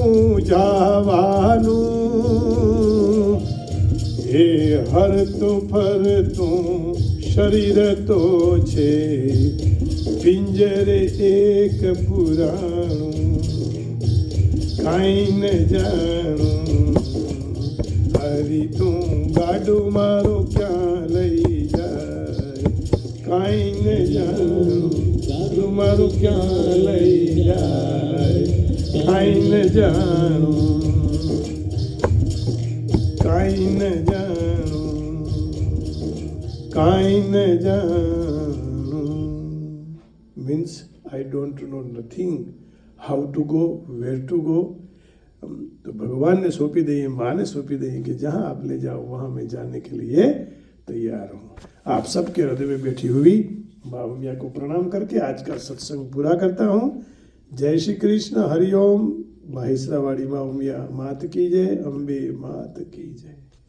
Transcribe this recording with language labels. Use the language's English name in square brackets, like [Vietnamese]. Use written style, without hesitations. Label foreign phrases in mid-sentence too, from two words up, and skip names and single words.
[Gujarati] મૂંઝાવાનું એ હરતું ફરતું શરીર તો છે પિંજરે એક પુરાણું કાંઈ ન જાણું હરી તું ગાડું મારો ક્યાં લઈ જાય કાંઈ ન જાણું ગાડું મારું ક્યાં લઈ જાય કાંઈ ન જાણું કાંઈ ન જાણું કાંઈ ન જાણું [English] means I don't know nothing how to go where to go. [Hindi] तो भगवान ने सौंपी दी, माँ ने सौंपी दी कि जहाँ आप ले जाओ वहाँ मैं जाने के लिए तैयार हूँ। आप सबके हृदय में बैठी हुई माँ उमिया को प्रणाम करके आज का सत्संग पूरा करता हूँ। जय श्री कृष्ण, हरिओम। माहेश्वरवाड़ी माँ उमिया मात की जय, अम्बे मात की जय।